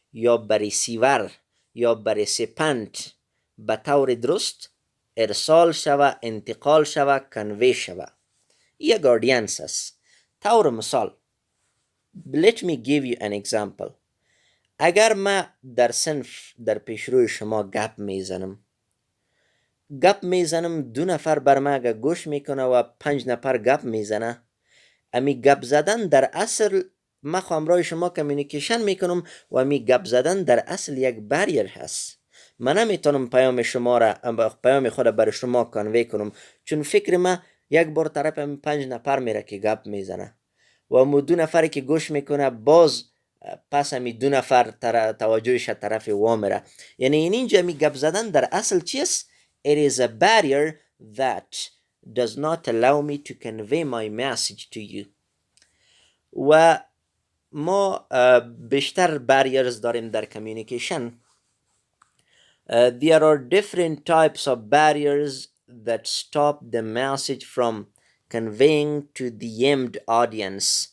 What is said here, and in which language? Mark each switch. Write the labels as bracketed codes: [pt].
[fa] یا به ریسیور یا به ریسیپنت به طور درست ارسال شوه، انتقال شوه، کنوی شوه. یک آدینس است. طور مثال [en] let me give you an example. [fa] اگر ما در صنف در پیشروی شما گپ میزنم 2 نفر بر ما گوش میکنه و 5 نفر گپ میزنه، امی گپ زدن در اصل ما همراه شما کمیونیکیشن میکنم و امی گپ زدن در اصل یک بریر هست. من نمیتونم پیام خود بر شما کنوی کنم، چون فکر ما یک بار طرف 5 نفر میره که گپ میزنه و امو 2 نفری که گوش میکنه باز پس امی 2 نفر توجهش طرف وا میره. یعنی اینجا می گپ زدن در اصل چیست؟ [en] It is a barrier that does not allow me to convey my message to you. [fa] و ما بیشتر barriers داریم در communication. [en] There are different types of barriers that stop the message from conveying to the aimed audience.